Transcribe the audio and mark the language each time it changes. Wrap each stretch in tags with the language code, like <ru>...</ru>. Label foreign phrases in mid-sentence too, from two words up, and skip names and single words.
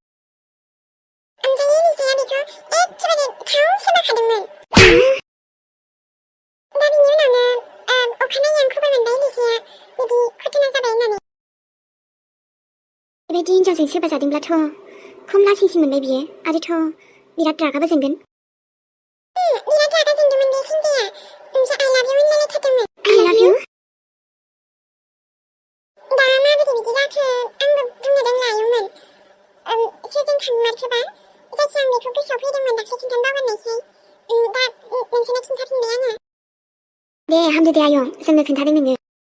<brx>निसाया बेखौ एखेबारे थाव सोमाखादोंमोन दा बिनि उनावनो अखानायै आं खबर मोनबाय निसाया बिदि घटना जाबाय होननानै बेबायदि हिनजावजों सोरबा जादोंब्लाथ' खम लासिंसिन मोनबाय बियो आरोथ' बिराद रागाबो जोंगोन बिराद रागा जोंदोंमोन बे सेंग्राया ओमफ्राय</brx> <en>I love you</en> <brx>होनलायलायथारदोंमोन</brx> <en>I love you</en> <brx>दा माबोरै बिदि जाखो आंबो बुंनो रोंला आयंमोन सोरजों थांमारखोबा जायखिया आं बेखौ गोसोआव फैदोंमोन दाख्लै खिन्थानो बावगारनायसै दा नोंसोरनो खिन्थाफिनबाय आङो दे हामदो दे आयं जोंनो खोन्थादों नोङो</brx>